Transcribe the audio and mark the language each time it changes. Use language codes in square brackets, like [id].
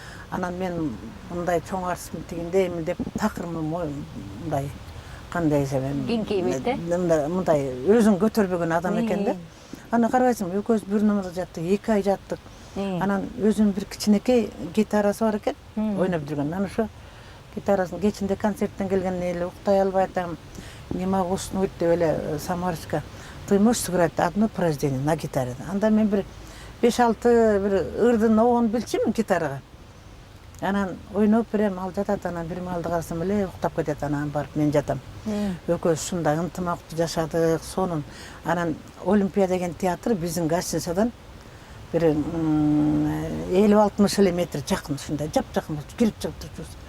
[ky] Анан мен мындай чоң артистмин тигиндеймин деп такырмын мындай кандай десем, кеңкейбейт э? Мындай өзүн көтөрбөгөн адам экен да. Аны карабайсың, экөөбүз бир номерде жаттык, 2 ай жаттык. Анан өзүнүн бир кичинекей гитарасы бар экен, ойноп жүргөн. Анан ошо гитарасын кечинде концерттен келген эле уктай албай атам. [ru] Не могу уснуть [ky] деп эле [ru] Самарочка. Ты можешь сыграть одно упражнение на гитаре? [ky] Анда мен бир 5-6 бир ырдын оон билчүмүн гитарага. Анан ойноп берем, ал жатат, анан бир маалда карасам эле уктап кетет, анан барып мен жатам. Экөөбүз ушундай ынтымактуу жашадык, сонун. Анан Олимпия деген театр биздин гостиницадан бир 50-60 метр жакын, ушундай жап-жакын кирип чыгып турчубуз.